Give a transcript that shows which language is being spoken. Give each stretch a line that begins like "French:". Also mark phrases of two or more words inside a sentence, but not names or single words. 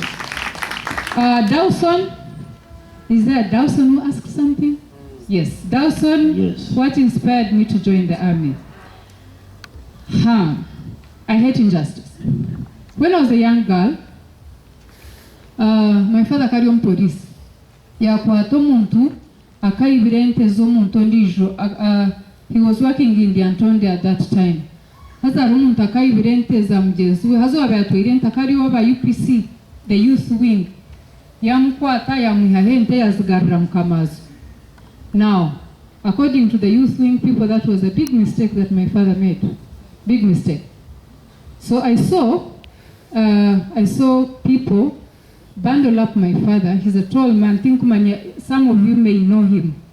English: Dawson, is there Dawson who asked something? Yes. Dawson, yes. What inspired me to join the army? I hate injustice. When I was a young girl, my father carried on police.
Nyankole: Yakwata muntu akaibira ente z'omuntu ondiijo.
English: He was working in the Antonde at that time.
Nyankole: Haza omuntu akaibira ente za mugenzi we, haza abayatwire ente akariwo aba UPC,
English: the youth wing.
Nyankole: Yamukwata yamuha ente yazigarura mukamazo.
English: Now, according to the youth wing people, that was a big mistake that my father made. Big mistake. So I saw people bundle up my father. He's a tall man. Some of you may know him.